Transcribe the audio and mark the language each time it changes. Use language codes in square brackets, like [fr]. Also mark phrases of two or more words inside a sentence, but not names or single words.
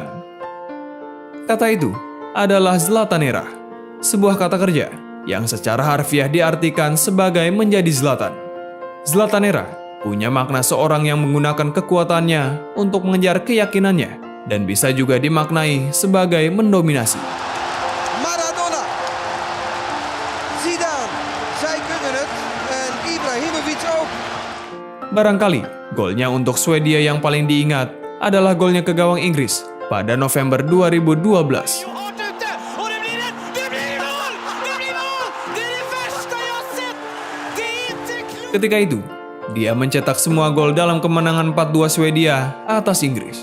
[id] Kata itu adalah Zlatanera, sebuah kata kerja yang secara harfiah diartikan sebagai menjadi Zlatan. Zlatanera punya makna seorang yang menggunakan kekuatannya untuk mengejar keyakinannya dan bisa juga dimaknai sebagai mendominasi. [nl] Maradona, Zidane, zij kunnen het en Ibrahimovic ook. [id] Barangkali golnya untuk Swedia yang paling diingat adalah golnya ke gawang Inggris pada November 2012. Ketika itu, dia mencetak semua gol dalam kemenangan 4-2 Swedia atas Inggris.